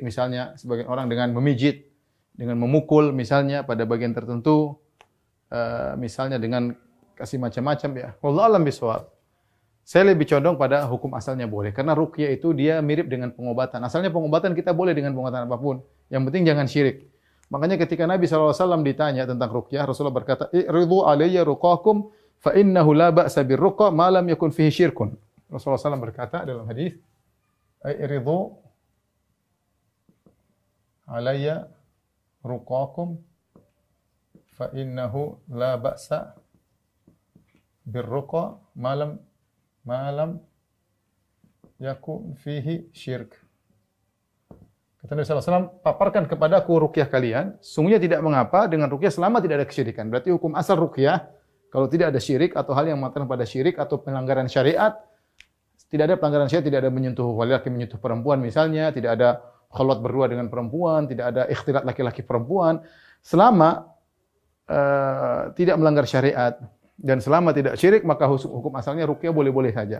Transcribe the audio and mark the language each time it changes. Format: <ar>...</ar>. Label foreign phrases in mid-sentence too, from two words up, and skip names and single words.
<id>Misalnya sebagian orang dengan memijit, dengan memukul misalnya pada bagian tertentu, misalnya dengan kasih macam-macam ya.</id> <ar>والله أعلم بالصواب.</ar> <id>Saya lebih condong pada hukum asalnya boleh, karena ruqyah itu dia mirip dengan pengobatan. Asalnya pengobatan kita boleh dengan pengobatan apapun, yang penting jangan syirik. Makanya ketika Nabi SAW ditanya tentang ruqyah, Rasulullah berkata,</id> <ar>"اعرضوا علي رقاكم فإنه لا بأس بالرقى ما لم يكن فيه شرك."</ar> <id>Rasulullah SAW berkata dalam hadis,</id> <ar>"اعرضوا علي رقاكم فإنه لا بأس بالرقى ما لم يكن فيه شرك."</ar> <id>Kata Nabi SAW, paparkan kepadaku ruqyah kalian, sungguhnya tidak mengapa dengan ruqyah selama tidak ada kesyirikan. Berarti hukum asal ruqyah, kalau tidak ada syirik atau hal yang mengatakan pada syirik atau pelanggaran syariat, tidak ada pelanggaran syariat, tidak ada menyentuh laki-laki menyentuh perempuan misalnya, tidak ada khalat berdua dengan perempuan, tidak ada ikhtilat laki-laki perempuan, selama tidak melanggar syariat dan selama tidak syirik, maka hukum asalnya ruqyah boleh-boleh saja.</id>